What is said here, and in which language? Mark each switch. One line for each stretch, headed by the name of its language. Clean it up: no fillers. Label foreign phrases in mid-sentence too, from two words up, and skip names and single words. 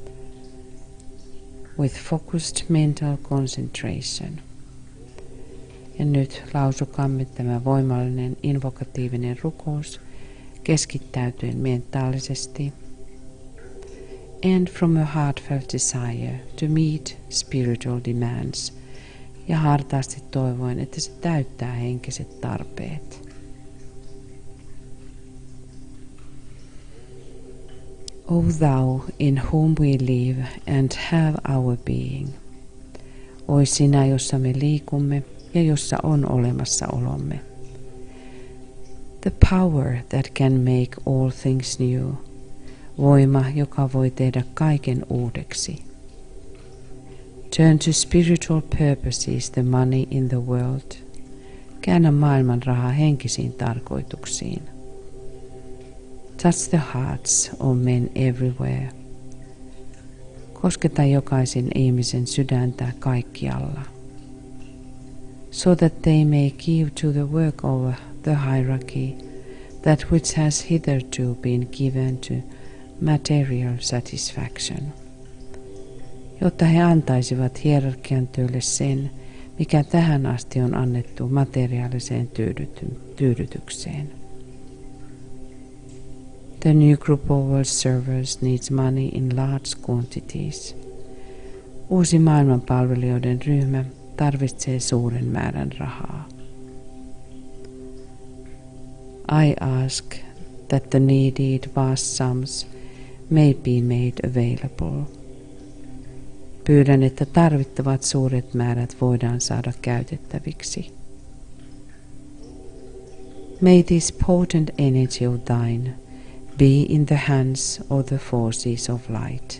English: with focused mental concentration.
Finnish: Ja nyt lausukaamme tämä voimallinen invokatiivinen rukous keskittäytyen mentaalisesti.
English: And from a heartfelt desire to meet spiritual demands.
Finnish: Ja hartaasti toivoen, että se täyttää henkiset tarpeet.
English: O thou in whom we live and have our being.
Finnish: Oi sinä, jossa me liikumme ja jossa on olemassaolomme.
English: The power that can make all things new.
Finnish: Voima, joka voi tehdä kaiken uudeksi.
English: Turn to spiritual purposes the money in the world.
Finnish: Käännä maailman rahaa henkisiin tarkoituksiin.
English: Touch the hearts of men everywhere.
Finnish: Kosketa jokaisen ihmisen sydäntä kaikkialla.
English: So that they may give to the work of the hierarchy that which has hitherto been given to material satisfaction.
Finnish: Jotta he antaisivat hierarkian työlle sen, mikä tähän asti on annettu materiaaliseen tyydytykseen.
English: The new group of world servers needs money in large quantities.
Finnish: Uusi maailmanpalvelijoiden ryhmä tarvitsee suuren määrän rahaa.
English: I ask that the needed vast sums may be made available.
Finnish: Pyydän, että tarvittavat suuret määrät voidaan saada käytettäviksi.
English: May this potent energy of thine be in the hands of the forces of light.